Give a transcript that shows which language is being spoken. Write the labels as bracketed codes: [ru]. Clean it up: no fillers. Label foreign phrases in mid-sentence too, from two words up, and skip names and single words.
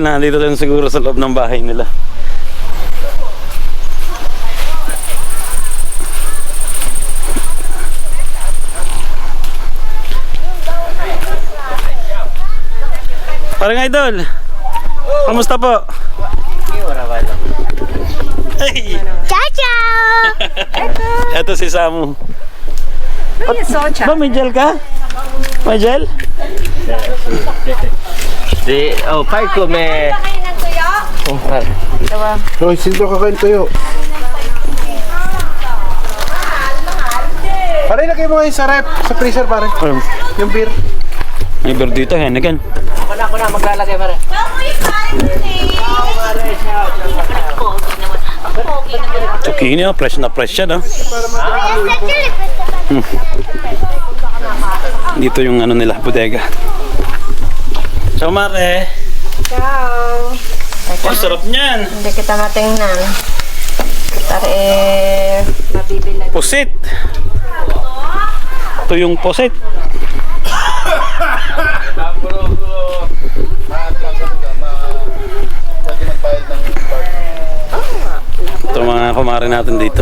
[tl] Nandito lang siguro sa loob ng bahay nila. Parang Idol, kamusta po? Hey. [it] Ciao, ciao! [tl] Eto si Samu. Ba, may gel ka? May gel? Parko may... Roy, sino ka kain tuyo? Pare, lagay mo ngayon sa rep, sa freezer pare. Yung beer. May beer dito, Heineken. Ako na, maglalagay pare. Zucchini, oh, fresh na fresh yan, oh. Dito yung ano nila, bodega. [it] Ciao, Mare. Ciao! [tl] Oh, sarap niyan. Hindi kita matingnan. Tari, mabibili. Pusit. Ito yung pusit. Ito mga kumare natin dito.